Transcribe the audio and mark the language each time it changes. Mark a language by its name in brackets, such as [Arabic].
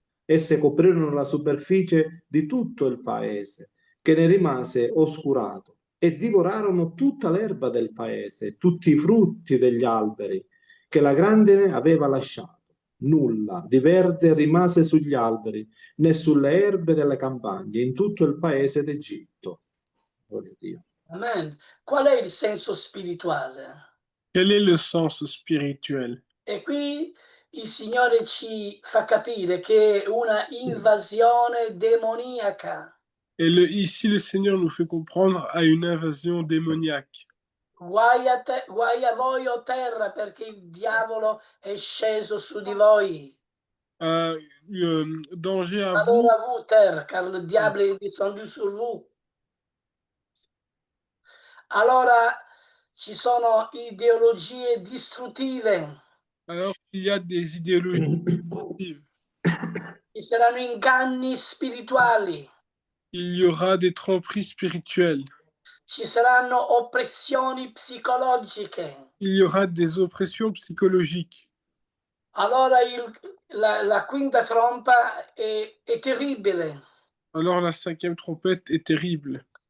[Italian] Esse coprirono la superficie di tutto il paese, che ne rimase oscurato, e divorarono tutta l'erba del paese, tutti i frutti degli alberi che la grandine aveva lasciato. Nulla di verde rimase sugli alberi, né sulle erbe delle campagne, in tutto il paese d'Egitto. Gloria a Dio. Amen. Qual è il senso spirituale? [French] Quel est le sens spirituel? [Italian] E qui il Signore ci fa capire che è una invasione demoniaca. [French] Et ici, le Seigneur nous fait comprendre à une invasion démoniaque. [Italian] Guai a voi, o terra, perché il diavolo è sceso su di voi. [French] Danger à vous. Allora vous, terre, car le diable est descendu sur vous. [Italian] Allora ci sono ideologie distruttive. [French] Alors qu'il y a des idéologies négatives. [Italian] Ci saranno inganni spirituali. [French] Il y aura des tromperies spirituelles. [Italian] Ci saranno oppressioni psicologiche. [French] Il y aura des oppressions psychologiques. [Italian] Allora la quinta tromba è terribile. [French] Alors la cinquième trompette est terrible.